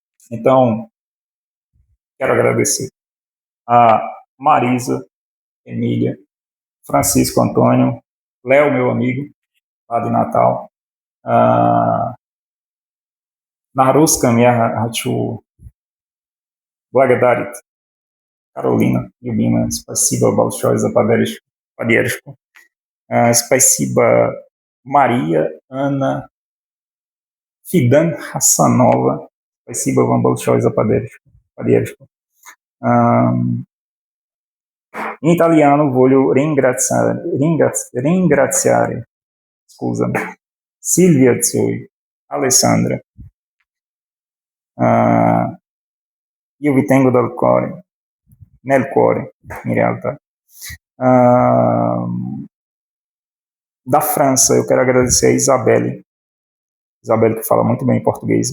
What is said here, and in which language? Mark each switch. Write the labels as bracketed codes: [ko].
[pt] Então, quero agradecer a Marisa, Emília, Francisco Antônio, Léo, meu amigo, lá de Natal, Naruska, minha [ru] хочу благодарить Каролина, любимая, спасибо большое за поддержку. Спасибо Мария, Анна, Фидан Хасанова, спасибо вам большое за поддержку. [it] In italiano voglio ringraziare, scusami, Silvia Zoi, Alessandra, io vi tengo nel cuore, in realtà. [pt] Da França, eu quero agradecer a Isabelle que fala muito bem português.